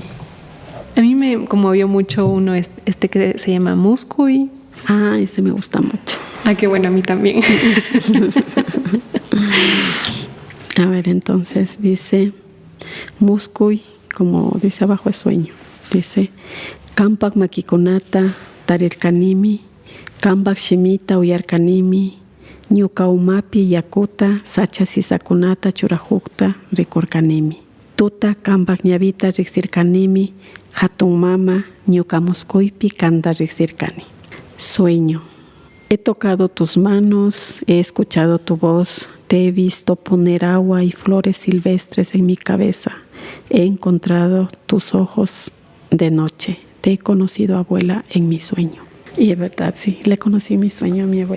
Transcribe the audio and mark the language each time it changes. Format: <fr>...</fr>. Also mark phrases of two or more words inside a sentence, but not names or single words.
<es>A mí me conmovió mucho uno este que se llama Muscuy. Ese me gusta mucho. Qué bueno, a mí también. A ver, entonces dice Muscuy, como dice abajo es sueño.</es> <qu>Dice Kampak makikunata tarirkanimi, Kampak shimita uyarkanimi, Ñuka umapi yakuta sacha sisakunata churajukta rikurkanimi. Tuta Kampak ñavita riksirkanimi, hatun mama Ñuka Muskuypi kanda riksirkani.</qu> <es>Sueño. He tocado tus manos, he escuchado tu voz, te he visto poner agua y flores silvestres en mi cabeza. He encontrado tus ojos de noche. Te he conocido, abuela, en mi sueño. Y es verdad, sí, le conocí en mi sueño a mi abuela.</es>